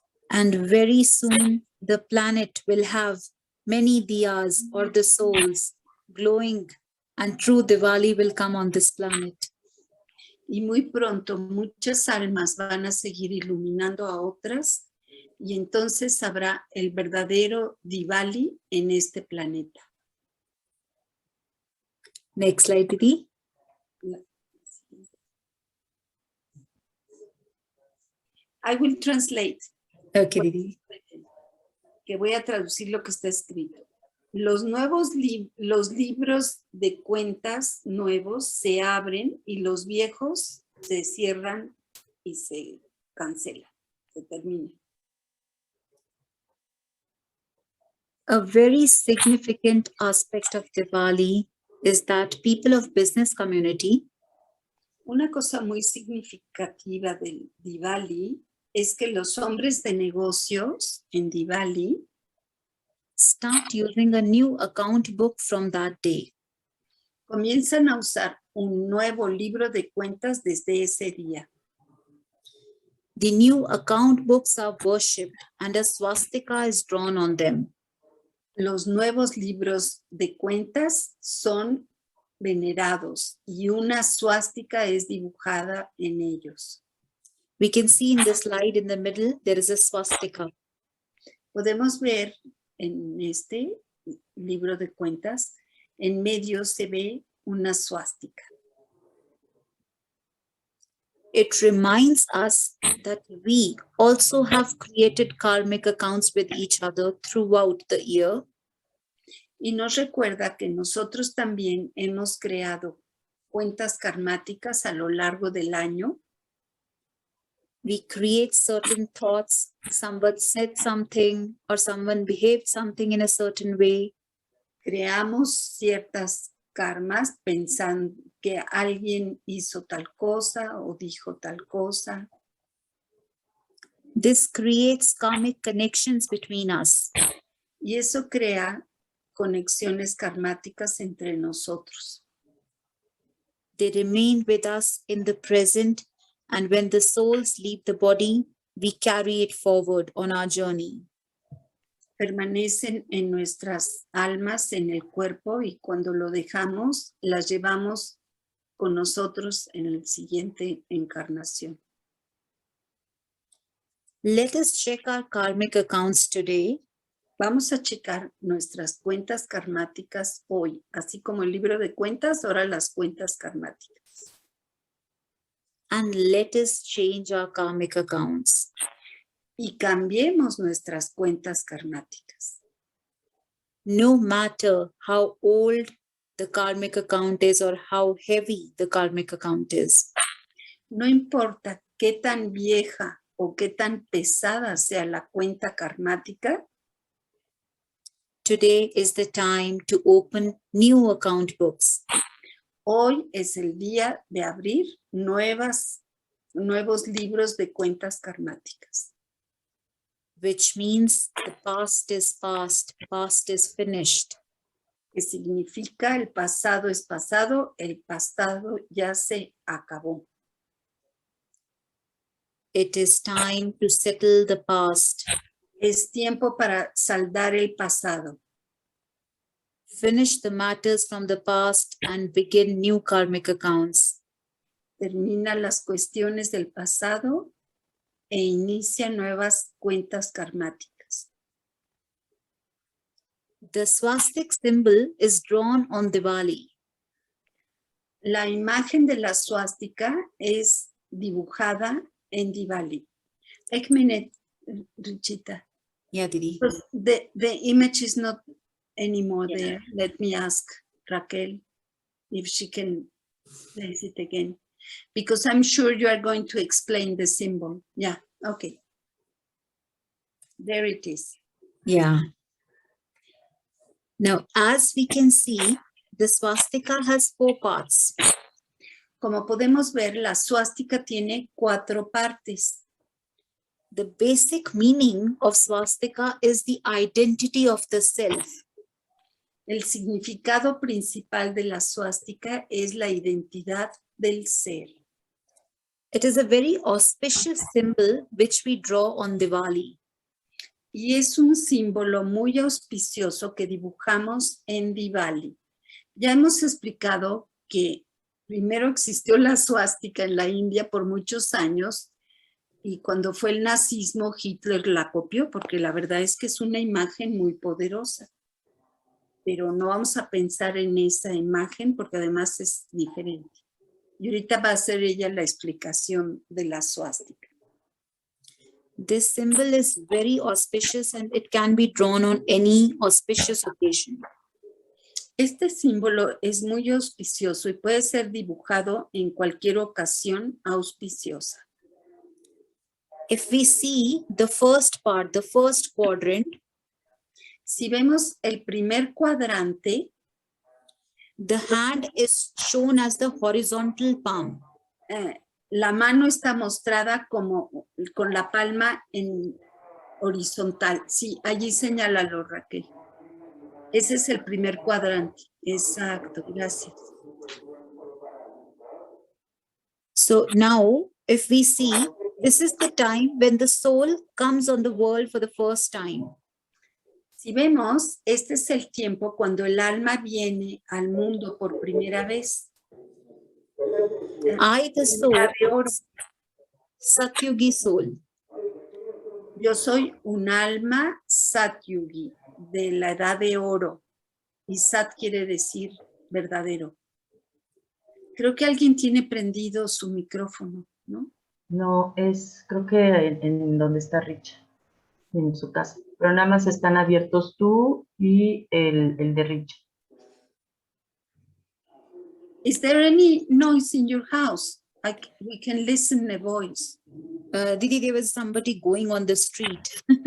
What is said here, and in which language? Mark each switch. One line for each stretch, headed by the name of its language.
English: And very soon, the planet will have many diyas or the souls glowing, and true Diwali will come on this planet.
Spanish: Y muy pronto muchas almas van a seguir iluminando a otras y entonces habrá el verdadero Diwali en este planeta.
English: Next slide, Didi. I will translate. Okay, Didi.
Spanish: Que voy a traducir lo que está escrito. Los libros de cuentas nuevos se abren y los viejos se cierran y se cancelan, se terminan.
English: A very significant aspect of Diwali is that people of business community
Spanish: Una cosa muy significativa del Diwali es que los hombres de negocios en Diwali
English: start using a new account book from that day.
Spanish: comienzan a usar un nuevo libro de cuentas desde ese día.
English: The new account books are worshipped and a swastika is drawn on them.
Spanish: Los nuevos libros de cuentas son venerados y una suástica es dibujada en ellos.
English: We can see in the slide in the middle, there is a swastika.
Spanish: Podemos ver en este libro de cuentas, en medio se ve una suástica.
English: It reminds us that we also have created karmic accounts with each other throughout the year.
Spanish: Y nos recuerda que nosotros también hemos creado cuentas karmáticas a lo largo del año.
English: We create certain thoughts, someone said something or someone behaved something in a certain way.
Spanish: Creamos ciertas karmas pensando que alguien hizo tal cosa o dijo tal cosa.
English: This creates karmic connections between us.
Spanish: Y eso crea conexiones karmáticas entre nosotros.
English: They remain with us in the present, and when the souls leave the body, we carry it forward on our journey.
Spanish: Permanecen en nuestras almas, en el cuerpo, y cuando lo dejamos, las llevamos con nosotros en la siguiente encarnación.
English: Let us check our karmic accounts today.
Spanish: Vamos a checar nuestras cuentas karmáticas hoy, así como el libro de cuentas, ahora las cuentas karmáticas.
English: and let us change our karmic accounts.
Spanish: Y cambiemos nuestras cuentas karmáticas.
English: No matter how old the karmic account is or how heavy the karmic account is.
Spanish: No importa qué tan vieja o qué tan pesada sea la cuenta karmática,
English: Today is the time to open new account books.
Spanish: hoy es el día de abrir nuevos libros de cuentas karmáticas.
English: Which means the past is past, past is finished.
Spanish: Que significa el pasado es pasado, el pasado ya se acabó.
English: It is time to settle the past.
Spanish: Es tiempo para saldar el pasado.
English: Finish the matters from the past and begin new karmic accounts.
Spanish: Termina las cuestiones del pasado e inicia nuevas cuentas karmáticas.
English: The swastik symbol is drawn on Diwali.
Spanish: La imagen de la suástica es dibujada en Diwali.
Hindi: Ek minute, Richita.
English: Yeah, Didi. The image is not anymore there. Let me ask Raquel if she can place it again. Because I'm sure you are going to explain the symbol. Yeah, okay. There it is. Yeah. Now, as we can see, the swastika has 4 parts.
Spanish: Como podemos ver, la suástica tiene 4 partes.
English: The basic meaning of swastika is the identity of the self.
Spanish: El significado principal de la suástica es la identidad del ser.
English: It is a very auspicious symbol which we draw on Diwali.
Spanish: Y es un símbolo muy auspicioso que dibujamos en Diwali. Ya hemos explicado que primero existió la suástica en la India por muchos años y cuando fue el nazismo Hitler la copió porque la verdad es que es una imagen muy poderosa. Pero no vamos a pensar en esa imagen porque además es diferente. Y ahorita va a ser ella la explicación de la suástica.
English: This symbol is very auspicious and it can be drawn on any auspicious occasion.
Spanish: Este símbolo es muy auspicioso y puede ser dibujado en cualquier ocasión auspiciosa.
English: If we see the first part, the first quadrant,
Spanish: Si vemos el primer cuadrante,
English: the hand is shown as the horizontal palm.
Spanish: la mano está mostrada como con la palma en horizontal. Sí, allí señálalo, Raquel. Ese es el primer cuadrante. Exacto, gracias.
English: So now, if we see, this is the time when the soul comes on the world for the first time.
Spanish: Si vemos, este es el tiempo cuando el alma viene al mundo por primera vez.
English: I, the soul, Satyugi soul.
Spanish: Yo soy un alma Satyugi, de la edad de oro. Y Sat quiere decir verdadero. Creo que alguien tiene prendido su micrófono, ¿no? No, creo que en donde está Rich, en su casa. Pero nada más están abiertos tú y el de Rich.
English: Is there any noise in your house? We can listen the voice. Didi, there was somebody going on the street.